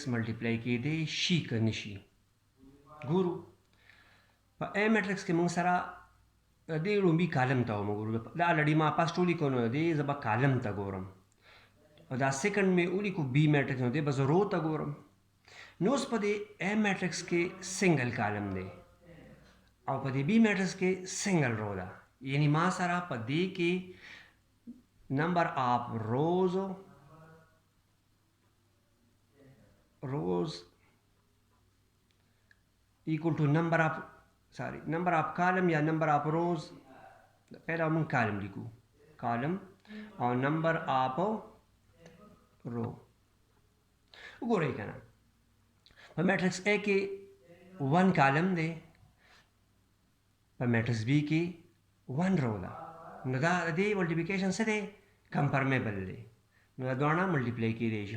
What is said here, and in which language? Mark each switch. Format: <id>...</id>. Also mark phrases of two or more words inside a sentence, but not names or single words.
<ps>ملټیپلای کېدی شي که نه شي ګورو په</ps> <en>A matrix</en> <ps>کې موږ سره دې لومبي کالم ته وګورو دا الریډي ما پاس ټولې کو نو دی زه به کالم ته ګورم او دا سیکنډ مې ولیکو</ps> <en>B matrix</en> <ps>نو دی به زه رو ته ګورم نو اوس په دې</ps> <en>A matrix</en> <ps>کې</ps> <en>single column</en> <ps>دی او په دې</ps> <en>B matrix</en> <ps>کې</ps> <en>single row</en> <ps>ده یعنی ما سره په دې کې</ps> <en>number of rows equal to number of column یا number of rows</en> <ur>پہلا ہم کالم لکھو کالم اور</ur> <en>number of row</en> <ps>وګورئ کنه په میټرکس A کې 1 کالم دی په میټرکس B کې 1 رو ده نو دا د دې ملټیپلیکیشن څه دی کمپرمیبل دی نو دا دواړه ملټیپلای کېدی شي.</ps>